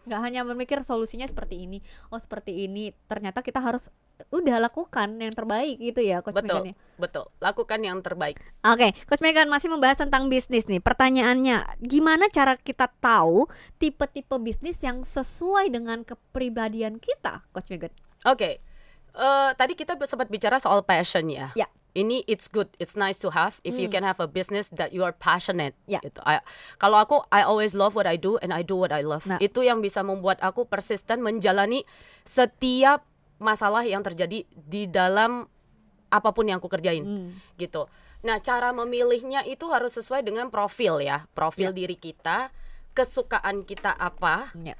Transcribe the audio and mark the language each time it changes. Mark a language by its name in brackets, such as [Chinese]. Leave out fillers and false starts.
[Indonesian] Nggak hanya berpikir solusinya seperti ini, seperti ini. Ternyata kita harus udah lakukan yang terbaik gitu ya, Coach Megan. Betul, lakukan yang terbaik. Oke, Coach Megan masih membahas tentang bisnis nih. Pertanyaannya, gimana cara kita tahu tipe-tipe bisnis yang sesuai dengan kepribadian kita, Coach Megan? Oke, tadi kita sempat bicara soal passion ya. Ini [English] it's good, it's nice to have if you can have a business that you are passionate. [Indonesian] Gitu. Kalau aku, [English] I always love what I do and I do what I love. [Indonesian] Itu yang bisa membuat aku persisten menjalani setiap masalah yang terjadi di dalam apapun yang aku kerjain. Gitu. Nah, cara memilihnya itu harus sesuai dengan profil ya, profil diri kita, kesukaan kita apa.